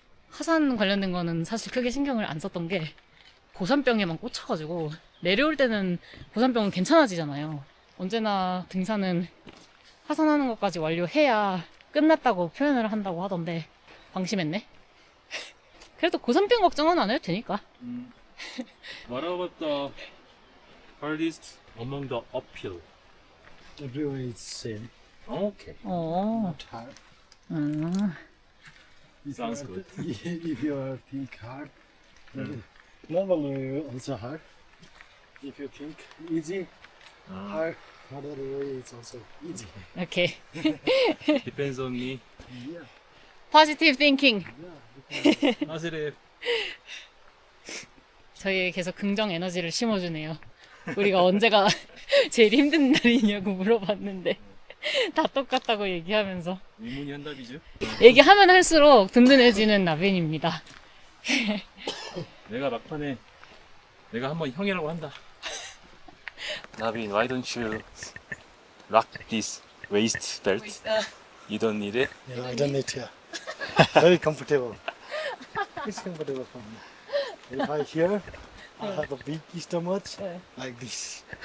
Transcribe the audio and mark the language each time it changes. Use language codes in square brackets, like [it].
[ko] 하산 관련된 거는 사실 크게 신경을 안 썼던 게 고산병에만 꽂혀가지고 내려올 때는 고산병은 괜찮아지잖아요. 언제나 등산은 하산하는 것까지 완료해야 끝났다고 표현을 한다고 하던데 방심했네. 그래도 고산병 걱정은 안 해도 되니까. [en] What about the hardest among the uphill? Everywhere is same. Okay. Not hard. If Sounds you good. If you think hard, normally also hard. If you think easy, hard, harder way is also easy. [ko] 이렇게 [en] Depends on me. Yeah. positive thinking. Positive. [ko] 저희에 계속 긍정 에너지를 심어주네요. 우리가 언제가 제일 힘든 날이냐고 물어봤는데 다 똑같다고 얘기하면서 의문이 한답이죠. 얘기하면 할수록 든든해지는 나빈입니다. 내가 막판에 내가 한번 형이라고 한다. [en] 나빈, why don't you lock this waist belt? You don't need it. Yeah, I don't need to. Very comfortable. It's comfortable for me. If I hear, I have a big stomach like this.